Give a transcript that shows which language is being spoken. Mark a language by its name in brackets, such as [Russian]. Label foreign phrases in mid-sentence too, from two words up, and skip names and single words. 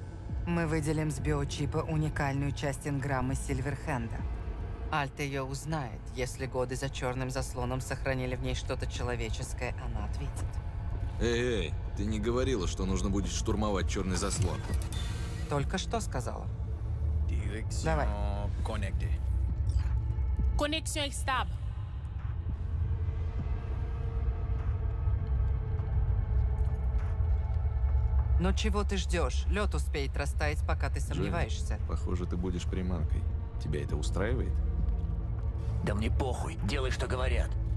[Russian] Мы выделим с биочипа уникальную часть энграммы Сильверхенда. Альт ее узнает. Если годы за черным заслоном сохранили в ней что-то человеческое, она ответит. Эй, ты не говорила, что нужно будет штурмовать черный заслон? Только что сказала. [French] Direction [Russian] Давай. [French] connectée. Connexion stable. [Russian] Но чего ты ждешь? Лед успеет растаять, пока ты сомневаешься. Джонни, похоже, ты будешь приманкой. Тебя это устраивает? Да мне похуй, делай, что говорят.